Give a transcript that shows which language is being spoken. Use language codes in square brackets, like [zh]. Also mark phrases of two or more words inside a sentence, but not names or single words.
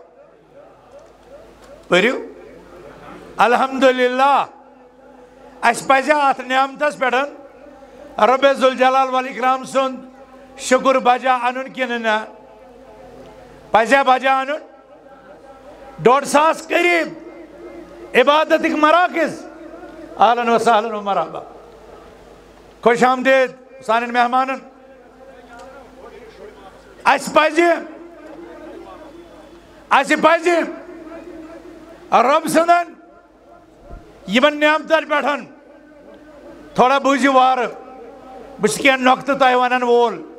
[ks] پٔرِو الحمدللہ اس پزِ اتھ نعمتس پٮ۪ٹھ رب ذوالجلال والاکرام سُنٛد شکر بجا انُن کِنہٕ نہ پزیا بجا انُن 1.5 قریب عبادتک مراکز [ar] اہلاً و سہلاً و مرحبا [ks] خوش آمدید سانن مہمانن اس پزِ رب سندن یمن نعمتن پٮ۪ٹھ تھوڑا بوٗزِو وارٕ بہٕ چھُس کینٛہہ نۄقطہٕ تۄہہِ ونن وول